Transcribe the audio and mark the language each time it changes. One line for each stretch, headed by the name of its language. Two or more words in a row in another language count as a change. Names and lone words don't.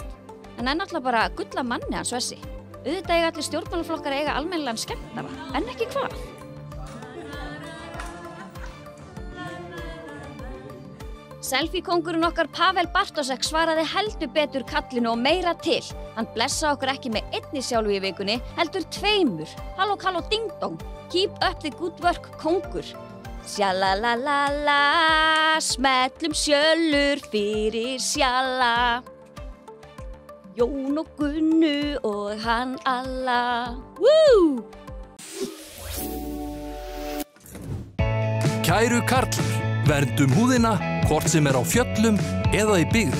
Icelandic: Hann náttúrulega bara gull af manni hann Svessi. Auðvitað eiga allir stjórnmálaflokkar eiga almennilegan skemmtara, en ekki hvað. Selfie-kóngurinn okkar Pavel Bartosek svaraði heldur betur kallinu og meira til. Hann blessaði okkur ekki með einni sjálfu í vikunni, heldur 2. Halló, halló, ding dong.
English: Keep up the good work,
Icelandic: kóngur. Sjalalala, smellum sjöllur fyrir sjala. Jón og Gunnu og hann alla. Woo! Kæru karlar, verndum húðina, hvort sem á fjöllum eða í byggð.